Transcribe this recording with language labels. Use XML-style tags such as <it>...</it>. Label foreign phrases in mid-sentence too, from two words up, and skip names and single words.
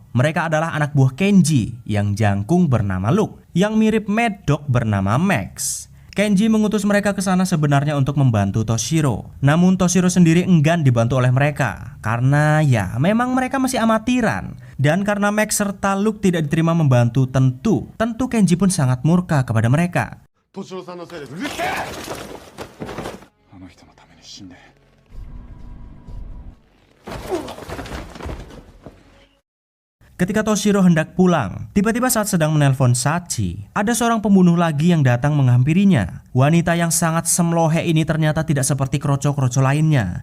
<id>Mereka adalah anak buah Kenji yang jangkung bernama Luke, yang mirip Mad Dog bernama Max. Kenji mengutus mereka ke sana sebenarnya untuk membantu Toshiro. Namun Toshiro sendiri enggan dibantu oleh mereka karena ya memang mereka masih amatiran. Dan karena Max serta Luke tidak diterima membantu, tentu Kenji pun sangat murka kepada mereka.</id> <ja>敏郎さんのせいです。うるせえ。あの人のために死んで</ja> <id>Ketika Toshiro hendak pulang, tiba-tiba saat sedang menelpon Sachi, ada seorang pembunuh lagi yang datang menghampirinya. Wanita yang sangat semlohe ini ternyata tidak seperti kroco-kroco lainnya.</id>